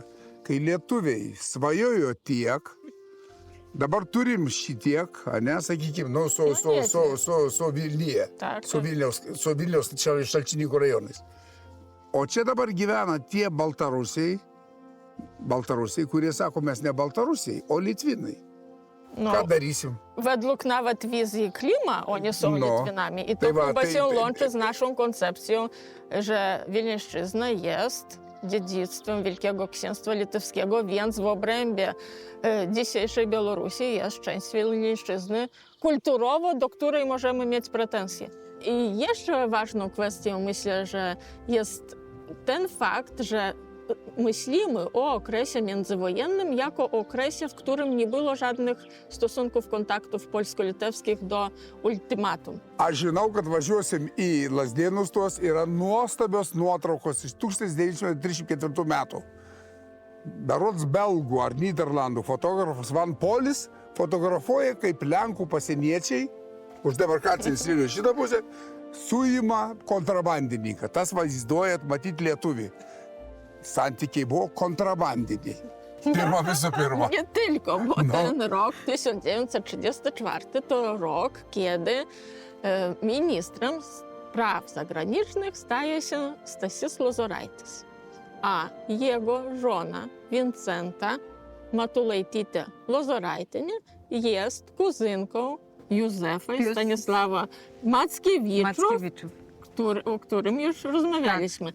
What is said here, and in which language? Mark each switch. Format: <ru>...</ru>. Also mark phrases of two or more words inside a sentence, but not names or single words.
<lt>Kai lietuviai svajojo tiek, dabar turim šitiek, ne, sakykime, nu, su Vilnyje,</lt> <pl>Tak,</pl> <lt>su Vilniaus Šalčininkų rajonais. O čia dabar gyvena tie Baltarusiai, kurie sako, mes ne Baltarusiai, o Litvinai.</lt> <pl>no,</pl> <lt>Ką darysim?</lt> <pl>według nawet wizji Klima oni są No. Litwinami. I to Chyba chyba tej- się tej- łączy z naszą koncepcją, że Wileńszczyzna jest dziedzictwem Wielkiego Księstwa Litewskiego, więc w obrębie dzisiejszej Białorusi jest część Wileńszczyzny kulturowo, do której możemy mieć pretensje. I jeszcze ważną kwestią myślę, że jest ten fakt, że myślimy o okresie międzywojennym jako o okresie, w którym nie było żadnych stosunków, kontaktów polsko-litewskich do ultimatum.</pl> <lt>Aš žinau, kad važiuosim į Lazdėnus, tuos yra nuostabios nuotraukos iš 1934 metų. Berods belgų ar Niderlandų fotografas Van Polis fotografuoja, kaip Lenkų pasieniečiai už demarkacinės linijos šitą pusę suima kontrabandininką. Tas vaizduojat matyti lietuvį. Santykiai buvo kontrabandiniai. Pirma visų pirma.</lt> <pl>Nie tylko, bo No. ten rok 1934 to rok, kiedy ministrem spraw zagranicznych staje się Stasys Lozoraitis, a jego żona Vincenta Matulaitytė Lozoraitienė jest kuzynką Józefa i Stanisława Mackiewiczów, o którym już rozmawialiśmy.</pl>